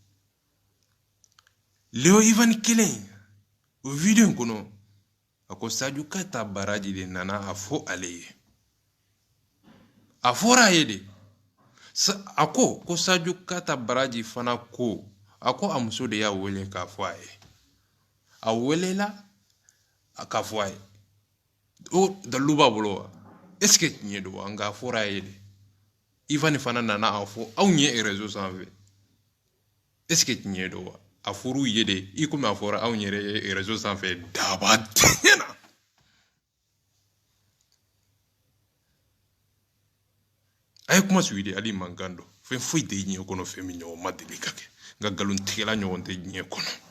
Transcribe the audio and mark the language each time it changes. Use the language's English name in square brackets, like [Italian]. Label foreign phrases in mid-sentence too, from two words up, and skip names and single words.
[Bambara] Leo Ivan kelen o video in kɔnɔ a ko Sadio Kata baraji de nana a fɔ ale ye a fɔra a ye de a ko Sadio Kata baraji fana ko a ko a muso de y'a wele k'a fɔ a ye a welela k'a fɔ a ye o dalilu b'a bolo wa [French] est-ce que [Bambara] tiɲɛ don wa nka a fɔra a ye de Ivan fana nana a fɔ anw ye réseau sanfɛ [French] est-ce que [Bambara] tiɲɛ don wa a fɔr'u ye de i komi a fɔra anw yɛrɛ ye réseau sanfɛ daba tiɲɛna a ye kuma sugi de hali mankan dɔn fɛn foyi tɛ diɲɛ kɔnɔ fɛn min ɲɔgɔn ma deli ka kɛ nka nkalontigɛla ɲɔgɔn tɛ diɲɛ kɔnɔ